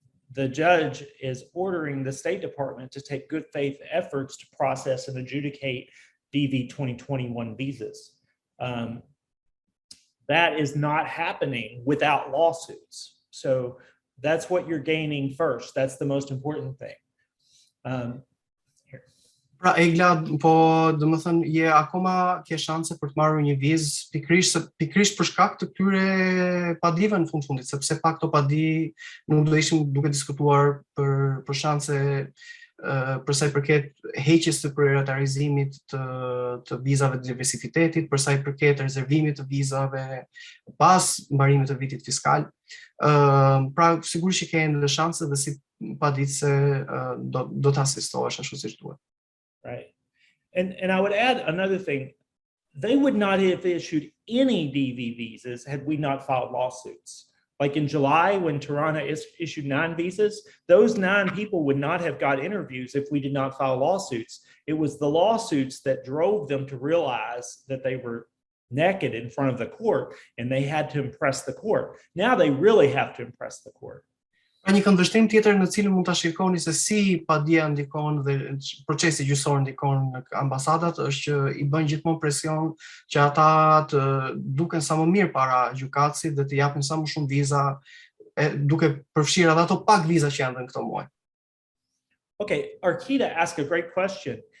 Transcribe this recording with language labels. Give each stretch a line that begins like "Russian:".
English: The judge is ordering the State Department to take good faith efforts to process and adjudicate DV 2021 visas. That is not happening without lawsuits. So that's what you're gaining first. That's the most important thing.
Albanian: Pra Egla, po domethënë je akoma ke shanse për të marrë një vizë pikërisht për shkak të këtyre padive në fundit, sepse pa këto padi nuk do ishim duke diskutuar për shanse për sa i përket heqjes së prioritarizimit të vizave të diversitetit, për sa i përket rezervimit të vizave pas mbarimit të vitit fiskal. Pra sigurisht që ke ende shanse dhe si paditëse do të asistohesh ashtu siç duhet.
English: Right. And I would add another thing. They would not have issued any DV visas had we not filed lawsuits. Like in July, when Tirana issued 9 visas, those 9 people would not have got interviews if we did not file lawsuits. It was the lawsuits that drove them to realize that they were naked in front of the court and they had to impress the court. Now they really have to impress the court.
Albanian: Një këndvështrim tjetër në cilën mund ta shikoni se si padia ndikon dhe procesi gjyqësor ndikon në ambasadat është që i bën gjithmonë presion që ata të duken sa më mirë para gjykatësit dhe të japin sa më shumë viza, duke përfshirë edhe ato pak viza që janë në këto muaj.
English: Okay, Arkita asked a great question.